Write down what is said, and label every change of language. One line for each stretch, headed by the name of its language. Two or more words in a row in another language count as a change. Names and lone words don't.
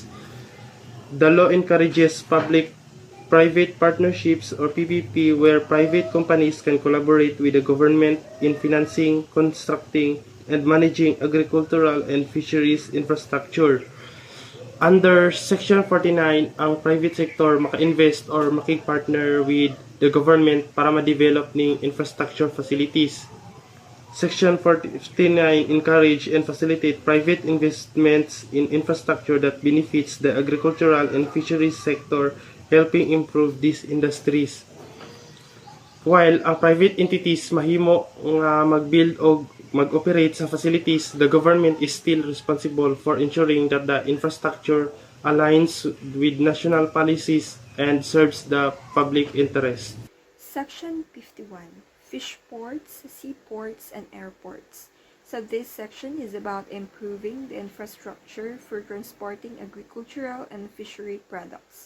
English: The law encourages public-private partnerships or PPP where private companies can collaborate with the government in financing, constructing, and managing agricultural and fisheries infrastructure. Under Section 49,
Hiligaynon: ang private sector maka-invest or makig-partner
English: with the government
Hiligaynon: para ma-develop ng
English: infrastructure facilities. Section 49 encourage and facilitate private investments in infrastructure that benefits the agricultural and fisheries sector, helping improve these industries. While
Hiligaynon: ang private entities mahimo nga mag-build o mag-operate sa facilities,
English: the government is still responsible for ensuring that the infrastructure aligns with national policies and serves the public interest. Section 51. Fish ports, seaports, and airports. So this section is about improving the infrastructure for transporting agricultural and fishery products.